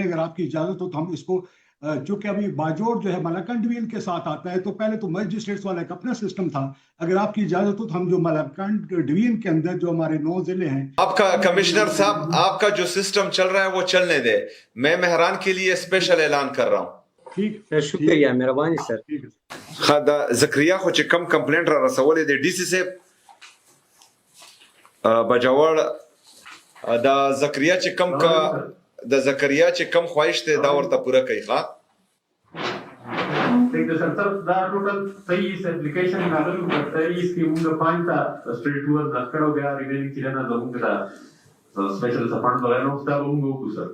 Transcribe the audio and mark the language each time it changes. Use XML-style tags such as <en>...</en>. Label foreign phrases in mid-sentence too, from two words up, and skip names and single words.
<ur>اگر آپ کی اجازت ہو تو ہم اس کو چونکہ ابھی باجوڑ جو ہے ملاکنڈ ڈویژن کے ساتھ آتا ہے تو پہلے تو مجسٹریٹس والا ایک اپنا سسٹم تھا. اگر آپ کی اجازت ہو تو ہم جو ملاکنڈ ڈویژن کے اندر جو ہمارے 9 ضلع ہیں، آپ کا کمشنر صاحب آپ کا جو سسٹم چل رہا ہے وہ چلنے دے. میں مہران کے لیے اسپیشل اعلان کر رہا ہوں. ٹھیک شکریہ مہربانی سر.</ur> <ps>دا زکریا خو چې کم کمپلینټ را رسولې دی ډي سي صاحب بجوړ، دا زکریا چې کم خواهش دی دا ورته پوره کوي. ښه صحیح ده سر دا ټوټل 23 اپلیکیشن راغلي او 23 کې موږ 5 ته سټریټ ور ځکړو بیا ریمینینګ چې نه زموږ ته</ps> <en>special support</en> <ps>وغیرہ نو تاسو موږ وکړو سر</ps>